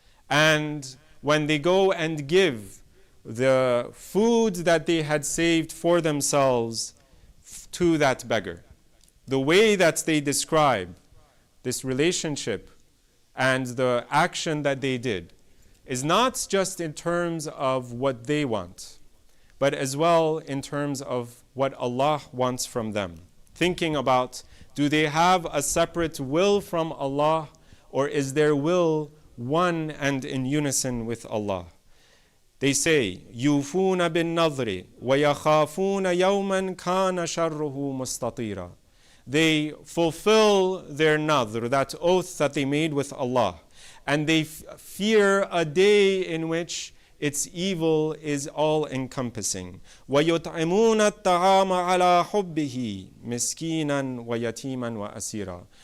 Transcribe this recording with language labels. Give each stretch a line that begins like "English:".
English: And when they go and give the food that they had saved for themselves to that beggar, the way that they describe this relationship and the action that they did is not just in terms of what they want, but as well in terms of what Allah wants from them. Thinking about, do they have a separate will from Allah, or is their will one and in unison with Allah? They say,
Arabic: يُوفُونَ بِالنَّظْرِ وَيَخَافُونَ يَوْمًا كَانَ شَرُّهُ مُسْتَطِيرًا.
English: They fulfill their nadhr, that oath that they made with Allah, and they fear a day in which its evil is all-encompassing.
Arabic: وَيُطْعِمُونَ الطَّعَامَ عَلَى حُبِّهِ مِسْكِينًا وَيَتِيمًا وَأَسِيرًا.